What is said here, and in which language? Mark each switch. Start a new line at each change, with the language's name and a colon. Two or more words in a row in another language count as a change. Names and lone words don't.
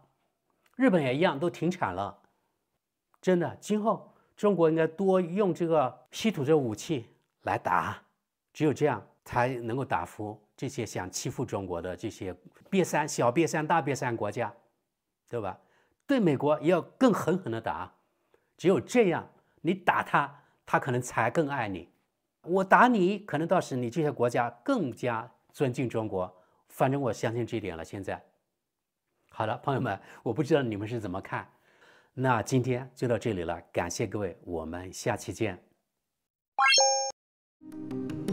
Chinese: 日本也一樣，都停產了。真的，今後中國應該多用這個稀土这個武器來打，只有這樣才能夠打服這些想欺負中國的這些癟三、小癟三、大癟三國家，對吧？對美國也要更狠狠的打，只有這樣，你打他，他可能才更愛你。我打你，可能到時你這些國家更加尊敬中國。反正我相信這一點了。現在。好了，朋友們，我不知道你們是怎麼看。那今天就到這裡了，感謝各位，我們下期見。